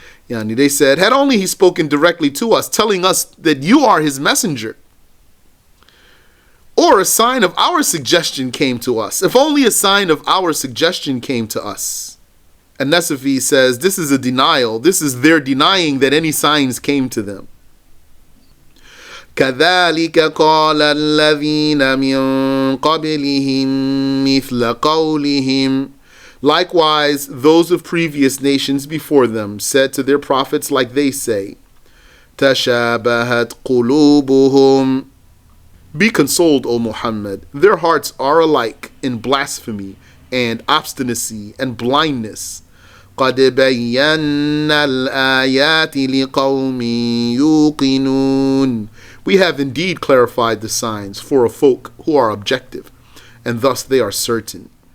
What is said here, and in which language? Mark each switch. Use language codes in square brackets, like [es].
[en] Yani, they said, had only he spoken directly to us, telling us that you are his messenger. Or a sign of our suggestion came to us. If only a sign of our suggestion came to us. And Nasafi says, this is a denial. This is their denying that any signs came to them. [ar] كذلك قال الذين من قبلهم مثل قولهم. [en] Likewise, those of previous nations before them said to their prophets like they say, [ar] تشابهت قلوبهم. [en] Be consoled, O Muhammad. Their hearts are alike in blasphemy and obstinacy and blindness. [ar] قد بينا الآيات لقوم يوقنون. [en] We have indeed clarified the signs for a folk who are objective, and thus they are certain.